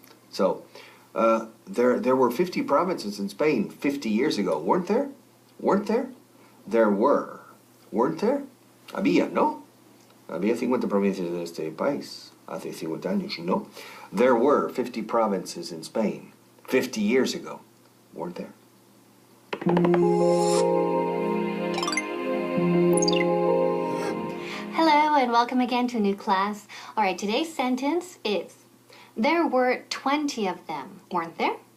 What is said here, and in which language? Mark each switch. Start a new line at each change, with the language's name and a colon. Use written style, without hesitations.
English: So, there were 50 provinces in Spain 50 years ago, weren't there? Weren't there? There were. Weren't there?
Spanish: Había, ¿no? Había 50 provincias en este país hace 50 años, ¿no?
English: There were 50 provinces in Spain 50 years ago, weren't there? Hello and welcome again to a new class. All right, today's sentence is, there were 20 of them, weren't there?